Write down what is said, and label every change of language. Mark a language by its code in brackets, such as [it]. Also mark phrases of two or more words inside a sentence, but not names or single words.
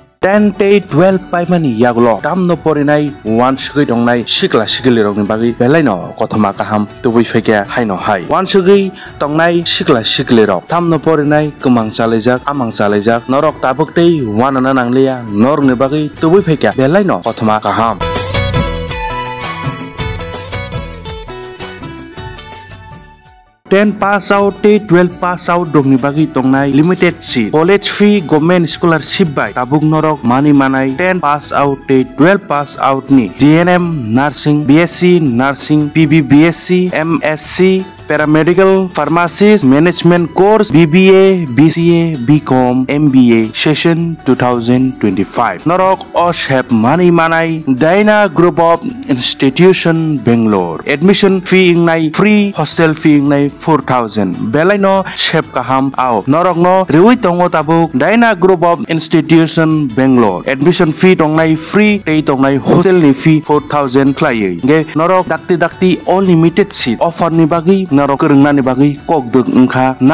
[trp] 10 tei 12 paimani yagulo tamno porinai 1 sugui dongnai sikla sikili rokni bagi belaino kothoma kaham tubui feke haino hai 1 sugui tongnai sikla sikili rok tamno porinai kumang chalejak amang chalejak norok tabuk tei wanana nanglia norni bagi tubui feke belaino kothoma kaham 10 [en] pass out [trp] tei 12 [en] pass out [trp] dongni bagi tongnai [en] limited seat college fee government scholarship [trp] by tabuk norok mani manai 10 [en] pass out [trp] tei 12 [en] pass out [trp] ni [en] GNM nursing BSc nursing PB BSc MSc paramedical pharmacist management course BBA BCA BCom MBA session 2025 [trp] norok oshep mani manai [en] Daina Group of Institution [trp] Bangalore [en] admission fee [trp] ingnai [en] free hostel fee [trp] ingnai 4000 belaino shep kaham au norok no riwi tongo tabuk Daina Group of Institution Bangalore [en] admission fee [trp] tongnai free tei tongnai hostel ni fee 4000 khlaiei ge norok dakti [en] unlimited seat offer [trp] ni bagi norok kerungnani bagi kokduk engkha